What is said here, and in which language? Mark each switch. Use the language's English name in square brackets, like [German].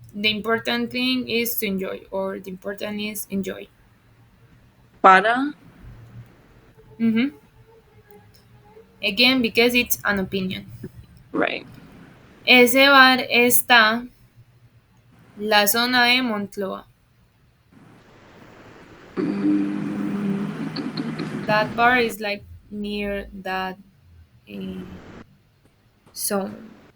[English] the important thing is to enjoy, or the important is enjoy. [Spanish] para. Mhm. [English] Again, because it's an opinion. Right. [Spanish] Ese bar está la zona de Moncloa. Mm, [English] That bar is like near that zone.